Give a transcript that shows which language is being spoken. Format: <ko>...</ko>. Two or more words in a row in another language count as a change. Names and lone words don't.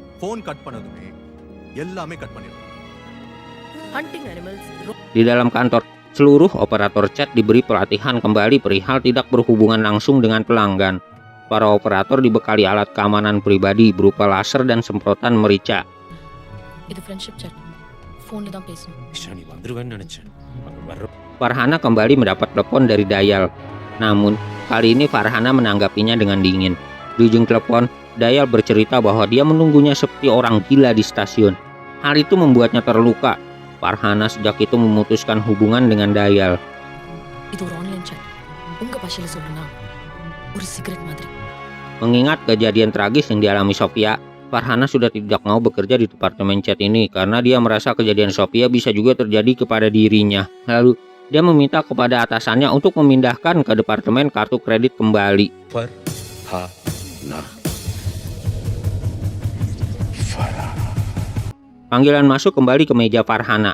<id>Di dalam kantor, seluruh operator chat diberi pelatihan kembali perihal tidak berhubungan langsung dengan pelanggan. Para operator dibekali alat keamanan pribadi berupa laser dan semprotan merica.</id> <ta>இது</ta> <en>friendship chat.</en> <ta>ஃபோன்ல தான் பேசணும். இஷா நீ வந்துருவேன்னு நினைச்சேன்.</ta> <id>Farhana kembali mendapat telepon dari Dayal. Namun, kali ini Farhana menanggapinya dengan dingin. Di ujung telepon, Dayal bercerita bahwa dia menunggunya seperti orang gila di stasiun. Hal itu membuatnya terluka. Farhana sejak itu memutuskan hubungan dengan Dayal.</id> <ta>இது ஒரு</ta> <en>online chat.</en> <ta>உங்க பாஷையில சொல்லணும்னா ஒரு சிகரெட் மாதிரி.</ta> <id>Mengingat kejadian tragis yang dialami Sofia, Farhana sudah tidak mau bekerja di departemen chat ini karena dia merasa kejadian Sofia bisa juga terjadi kepada dirinya. Lalu, dia meminta kepada atasannya untuk memindahkan ke departemen kartu kredit kembali. Panggilan masuk kembali ke meja Farhana.</id>